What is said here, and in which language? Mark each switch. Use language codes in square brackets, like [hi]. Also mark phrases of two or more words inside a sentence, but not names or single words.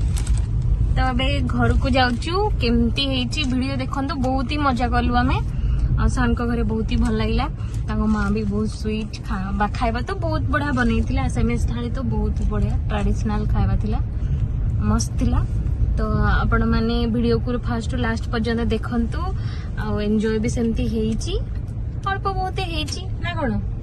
[or] ତ ଅବେ ଘର କୁ ଯାଉଁ କେମିତି ଭିଡ଼ିଓ ଦେଖ, ବହୁତ ହି ମଜା କଲୁ ଆମେ। ଆଉ ସାର୍ଙ୍କ ଘରେ ବହୁତ ହି ଭଲ ଲାଗିଲା। ତାଙ୍କ ମା ବି ବହୁତ ସ୍ୱିଟ୍ ଖାଇବା ତ ବହୁତ ବଢ଼ିଆ ବନେଇଥିଲା। ଆସାମିଜ ଥାଳି ତ ବହୁତ ବଢ଼ିଆ ଟ୍ରାଡିସନାଲ ଖାଇବା ଥିଲା, ମସ୍ତ ଥିଲା। ତ ଆପଣମାନେ ଭିଡ଼ିଓକୁ [en] first last [or] ପର୍ଯ୍ୟନ୍ତ ଦେଖନ୍ତୁ ଆଉ ଏନ୍ଜୟ ବି ସେମିତି ହେଇଛି, ଅଳ୍ପ ବହୁତ ହେଇଛି ନା କ'ଣ।